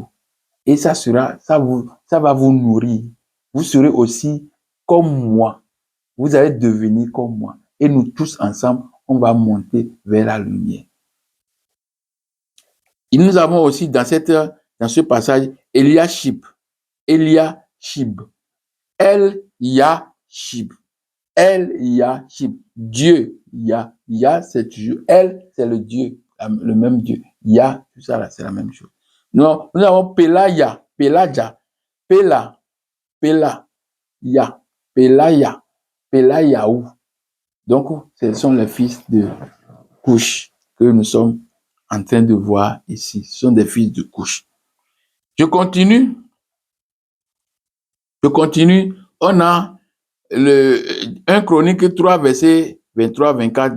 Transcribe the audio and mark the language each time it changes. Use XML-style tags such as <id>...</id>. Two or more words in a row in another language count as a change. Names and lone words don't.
<fr>Et ça va vous nourrir. Vous serez aussi comme moi. Vous allez devenir comme moi. Et nous tous ensemble, on va monter vers la lumière. Et nous avons aussi dans ce passage Eliashib. Eliashib. El-Yashib. El-Yashib. Dieu. Ya, c'est toujours. El, c'est le Dieu. Le même Dieu. Ya, tout ça là, c'est la même chose. Non, nous avons Pelaya. Pelaja. Pela. Ya. Pelaya. Pelayaou. Donc, ce sont les fils de Couche que nous sommes en train de voir ici. Ce sont des fils de Couche. Je continue. On a 1 Chronique 3, verset 23-24.</fr>